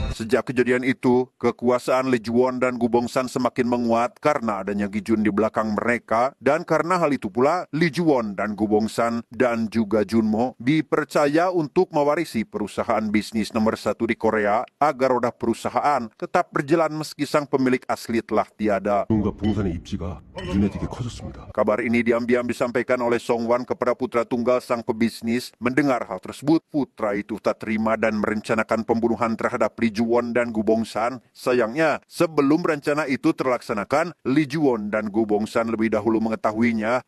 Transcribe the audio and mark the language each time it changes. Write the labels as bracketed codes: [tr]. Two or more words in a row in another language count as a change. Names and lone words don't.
[id] Sejak kejadian itu, kekuasaan Lee Juwon dan Gu Bongsan semakin menguat karena adanya Gi-jun di belakang mereka, dan karena hal itu pula, Lee Juwon dan Gu Bongsan dan juga Junmo dipercaya untuk mewarisi perusahaan bisnis nomor 1 di Korea agar roda perusahaan tetap berjalan meski sang pemilik asli telah tiada. [ko] 뭔가 봉산의 입지가 눈에 띄게 커졌습니다. [id] Kabar ini diam-diam disampaikan oleh Song Wan kepada putra tunggal sang pebisnis. Mendengar hal tersebut, putra itu tak terima dan merencanakan pembunuhan terhadap Lee Juwon dan Gu Bongsan. Sayangnya, sebelum rencana itu terlaksanakan, Lee Juwon dan Gu Bongsan lebih dahulu mengetahuinya.